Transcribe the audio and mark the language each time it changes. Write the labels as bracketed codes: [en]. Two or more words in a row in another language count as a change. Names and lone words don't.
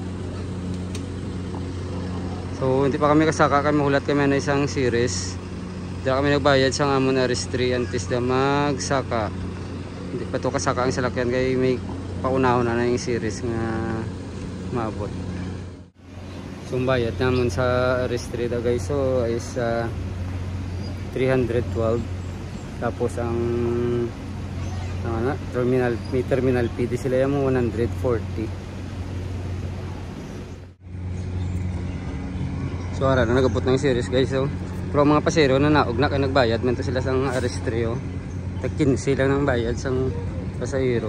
[hil] So hindi pa kami kasaka, kami mahulat kami na isang series. Hindi kami nagbayad sa amon Aris 3 antes na magsaka. Hindi pa to kasaka ang salakyan kaya may paunahon na yung series nga maabot. So ang bayad naman sa Aris 3 da guys so is 312. Tapos ang terminal fee di sila yung 140. So ara na nagabot na yung series guys. So pero mga pasero na naog na kay nagbayad man to sila sang Aris 3 oh. Tag 15 lang ng bayad sang pasahero.